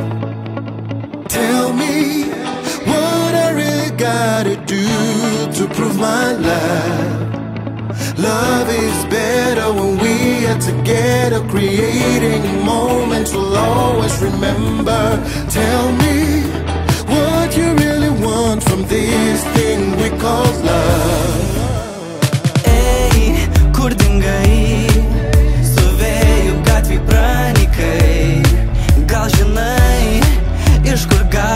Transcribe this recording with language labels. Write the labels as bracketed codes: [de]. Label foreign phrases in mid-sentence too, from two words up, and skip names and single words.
[en] Tell me what I really gotta do to prove my love. Love is better when we are together, creating moments we'll always remember. Tell me what you really want from this thing we call love. [lt] Ei, kur dingai? Stovėjau gatvėj pranykai. Gal žinai, iš kur